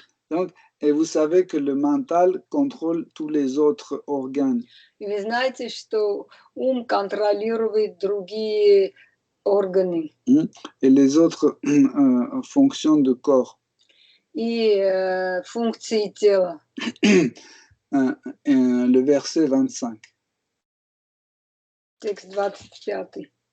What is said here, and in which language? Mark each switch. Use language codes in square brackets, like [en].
[fr] Donc, et vous savez que le mental contrôle tous les autres organes. [ru] И вы знаете, что ум контролирует другие органы. [fr] Et les autres fonctions du corps. [ru] и функции тела. [fr] Le verset 25. [ru] Текст 25.